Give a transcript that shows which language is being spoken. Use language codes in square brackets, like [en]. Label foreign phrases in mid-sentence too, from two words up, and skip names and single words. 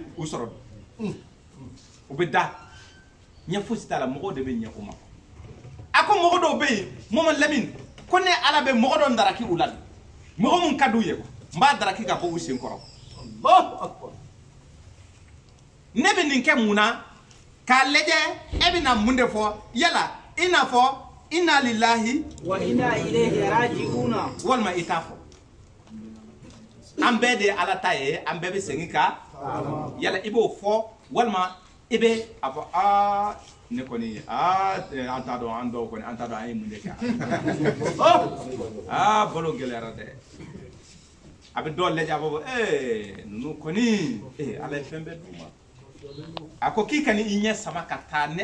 [bm] u sɔrɔ u bɛ da ɲɛ fosi t'a la mɔgɔw de bɛ ɲɛ o ma a ko mɔgɔ dɔw bɛ yen Muhamadu Lamini ko ne Ala bɛ mɔgɔ dɔ daraki u la mɔgɔ mun ka d'u ye n b'a daraki ka bɔ u sen kɔrɔ ne bɛ nin kɛ mun na k'a lajɛ e bɛ na mun de fɔ yala i n'a fɔ [ar] إنا لله وإنا إليه راجعون [bm] walima i t'a fɔ an bɛɛ de ye Ala ta ye an bɛɛ bɛ segin ka yala i b'o fɔ walima i bɛ a fɔ ne kɔni an t'a dɔn an dɔw kɔni an t'a dɔn an ye mun de kɛ balo gɛlɛyara dɛ a bɛ dɔw lajɛ a b'a fɔ ninnu kɔni Ala ye fɛn bɛɛ d'u ma a ko k'i ka ni i ɲɛ sama ka taa ne